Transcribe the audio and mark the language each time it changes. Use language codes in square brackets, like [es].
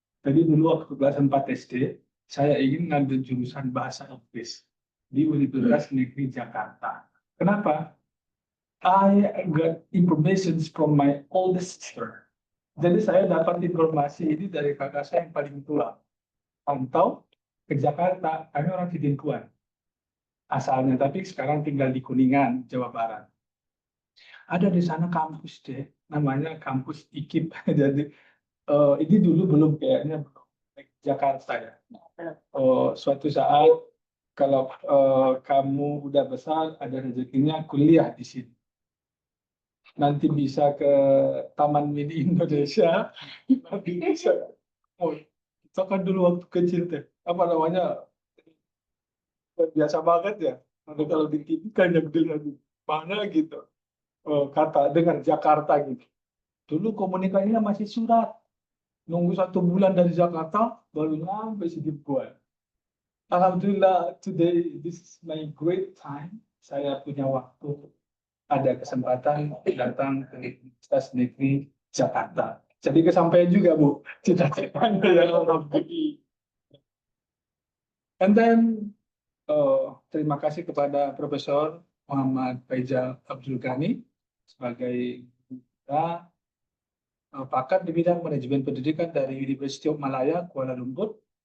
[id] Tadi dulu waktu kelas 4 SD, saya ingin ngambil jurusan bahasa Inggris di Universitas Negeri Jakarta. Kenapa? [en] I got information from my oldest sister. [id] Jadi saya dapat informasi ini dari kakak saya yang paling tua. Atau ke Jakarta, kami orang Tidingkuan asalnya, tapi sekarang tinggal di Kuningan, Jawa Barat. Ada di sana kampus deh, namanya kampus IKIP. Jadi ini dulu belum kayaknya Jakarta ya. Suatu saat kalau kamu udah besar, ada rezekinya kuliah di sini. Nanti bisa ke Taman Mini Indonesia, nanti bisa. Oh, itu kan dulu waktu kecil teh, apa namanya, biasa banget ya. Nanti kalau di TV kan yang bilang mana gitu, kata dengan Jakarta gitu. Dulu komunikasinya masih surat, nunggu 1 bulan dari Jakarta baru nyampe Sidimpuan. [en] Alhamdulillah, today this is my great time. [id] Saya punya waktu, ada kesempatan datang ke Universitas Negeri Jakarta. Jadi kesampaian juga Bu, cita-citanya yang alhamdulillah. And then terima kasih kepada Profesor Muhammad Faizal Abdul Ghani sebagai kita pakar di bidang manajemen pendidikan dari University of Malaya, Kuala Lumpur.